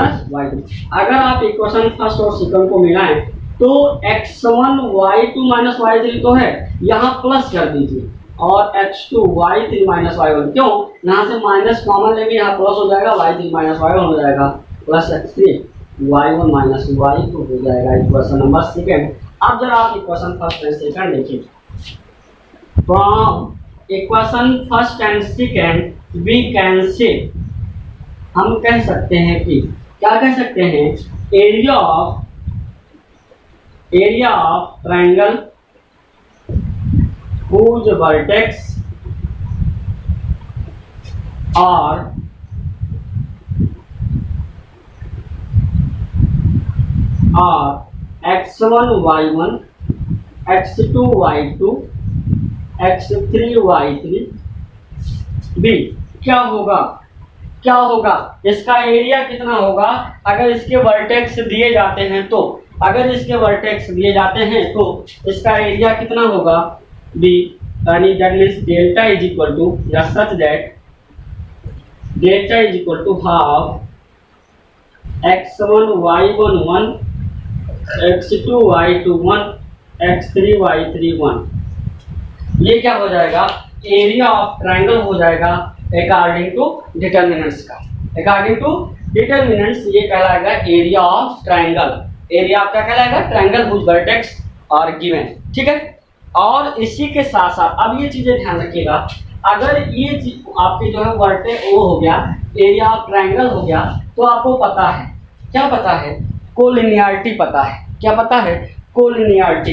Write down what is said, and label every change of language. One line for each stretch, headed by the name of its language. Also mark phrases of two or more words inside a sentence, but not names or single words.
Hindi: अगर आप
English: equation first
Hindi: और सेकंड को मिलाएं तो x1 y2 माइनस y3 तो है, यहाँ प्लस कर दीजिए और x2 y3 माइनस y1, क्यों, यहाँ से
English: minus common
Hindi: लेंगे, यहाँ प्लस हो जाएगा, y3 माइनस y1 हो जाएगा, प्लस x3 y1 माइनस y2 हो जाएगा
English: equation number second.
Hindi: अब जरा आप
English: equation first and second
Hindi: देखिए।
English: from equation first and second we can say,
Hindi: हम कह सकते हैं कि, क्या कह सकते हैं,
English: area of triangle whose vertex are x1 y1 x2 y2 x3 y3 b,
Hindi: क्या होगा इसका एरिया कितना होगा अगर इसके वर्टेक्स दिए जाते हैं तो, अगर इसके वर्टेक्स दिए जाते हैं तो इसका एरिया कितना होगा b, यानी
English: that means delta is equal to,
Hindi: या
English: such that delta is equal to half
Hindi: x1 y1 1 x2 y2 1 x3 y3 1। ये क्या हो जाएगा,
English: area of triangle
Hindi: हो जाएगा
English: according to determinants
Hindi: का,
English: according to determinants
Hindi: ये कहलाएगा
English: area of triangle. area of
Hindi: क्या कहलाएगा,
English: triangle whose vertex are given,
Hindi: ठीक है। और इसी के साथ साथ अब ये चीजें ध्यान रखिएगा, अगर ये चीज आपके जो है वर्टेक्स वो हो गया,
English: area of triangle
Hindi: हो गया, तो आपको पता है, क्या पता है, कोलिनियरिटी पता है, क्या पता है, कोलिनियरिटी।